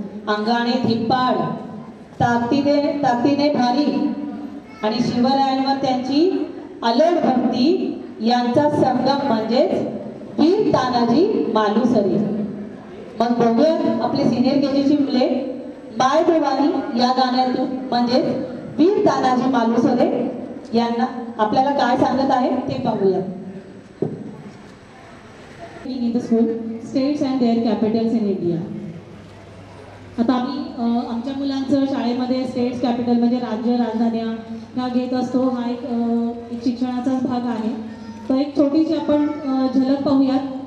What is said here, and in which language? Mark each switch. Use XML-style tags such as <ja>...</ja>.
<mr>अंगाने धिप्पाड, ताकदीने भारी आणि शिवरायांवर त्यांची अलोट भक्ती यांचा संगम म्हणजेच वीर तानाजी मालुसरे. मग बघूया आपले सिनियर केजीची मुले बाय भवानी या गाण्यातून म्हणजेच वीर तानाजी मालुसरे यांना आपल्याला काय सांगत आहे ते पाहूया.</mr> <en>In the school, states and their capitals in India.</en> <mr>आता आम्ही आमच्या मुलांचं शाळेमध्ये स्टेट्स कॅपिटल म्हणजे राज्य राजधान्या ह्या घेत असतो. हा एक शिक्षणाचाच भाग आहे. तर एक छोटीशी आपण झलक पाहूयात.</mr>